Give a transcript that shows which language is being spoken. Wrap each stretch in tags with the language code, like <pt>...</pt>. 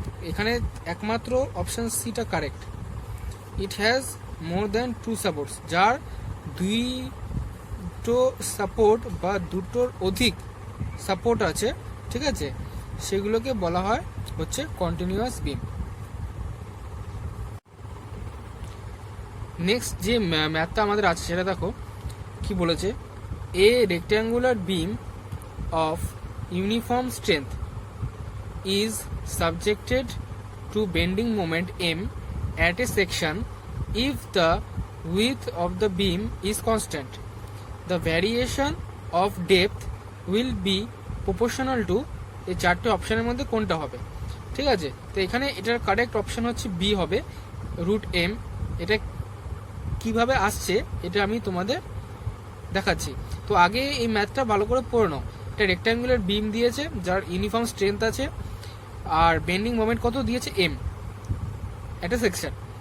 <bn>এখানে একমাত্র অপশান সিটা correct.</bn> <en>it has more than two supports,</en> <bn>যার দুটো সাপোর্ট বা দুটোর অধিক সাপোর্ট আছে, ঠিক আছে, সেগুলোকে বলা হয় হচ্ছে কন্টিনিউয়াস বিম। নেক্সট যে ম্যাথটা আমাদের আছে সেটা দেখো কি বলেছে,</bn> <en>A rectangular beam of uniform strength is subjected to bending moment M at a section if the width of the beam is constant. The variation of depth will be proportional to,</en> <bn>এই চারটে অপশানের মধ্যে কোনটা হবে। ঠিক আছে, তো এখানে এটার কারেক্ট অপশান হচ্ছে বি হবে, √m। এটা কিভাবে আসছে এটা আমি তোমাদের দেখাচ্ছি। তো আগে এই ম্যাথটা ভালো করে পড়ে নাও। এটা রেক্ট্যাঙ্গুলার বিম দিয়েছে যার ইউনিফর্ম স্ট্রেংথ আছে আর বেন্ডিং মোমেন্ট কত দিয়েছে এম, একটা সেকশন।</bn>